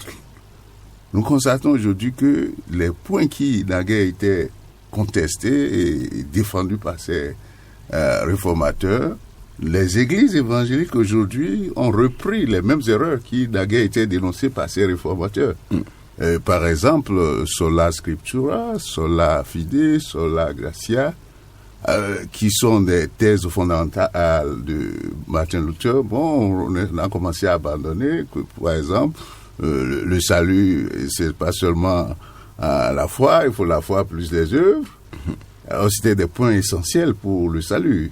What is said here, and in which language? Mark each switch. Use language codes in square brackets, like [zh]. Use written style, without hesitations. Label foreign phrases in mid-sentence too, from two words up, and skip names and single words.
[fr] Nous constatons aujourd'hui que les points qui naguère étaient contestés et défendus par ces réformateurs, les églises évangéliques aujourd'hui ont repris les mêmes erreurs qui naguère étaient dénoncées par ces réformateurs. Par exemple, [la] sola scriptura, sola fide, sola gratia, [fr] qui sont des thèses fondamentales de Martin Luther. Bon, on a commencé à abandonner que, par exemple, le salut, c'est pas seulement la foi, il faut la foi plus les œuvres. Alors, c'était des points essentiels pour le salut.